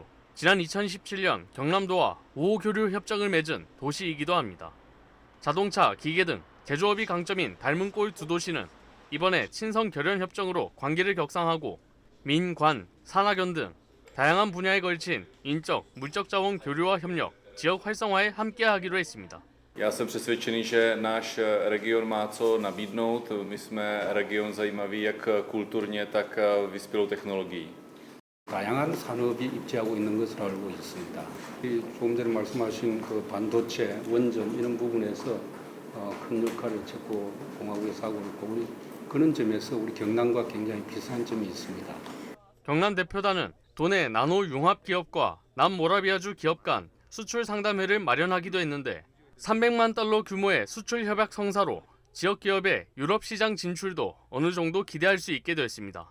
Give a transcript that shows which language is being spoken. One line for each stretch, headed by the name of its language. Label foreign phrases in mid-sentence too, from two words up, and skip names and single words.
Korean: 지난 2017년 경남도와 5호 교류 협정을 맺은 도시이기도 합니다. 자동차, 기계 등 제조업이 강점인 닮은 꼴 두 도시는 이번에 친선 결연 협정으로 관계를 격상하고 민, 관, 산학연 등 다양한 분야에 걸친 인적, 물적 자원 교류와 협력, 지역 활성화에 함께하기로 했습니다.
Czech: Já jsem přesvědčený, že náš region má co nabídnout. My jsme region zajímavý jak kulturně, tak vyspělou technologií.
Korean: 다양한 산업이 입지하고 있는 것으로 알고 있습니다. 조금 전에 말씀하신 그 반도체, 원전 이런 부분에서 큰 역할을 체코 공화국에서 하고 있고 그런 점에서 우리 경남과 굉장히 비슷한 점이 있습니다. 경남 대표단은 도내 나노 융합 기업과 남모라비아주 기업 간 수출 상담회를 마련하기도 했는데 300만 달러 규모의 수출 협약 성사로 지역 기업의 유럽 시장 진출도 어느 정도 기대할 수 있게 됐습니다.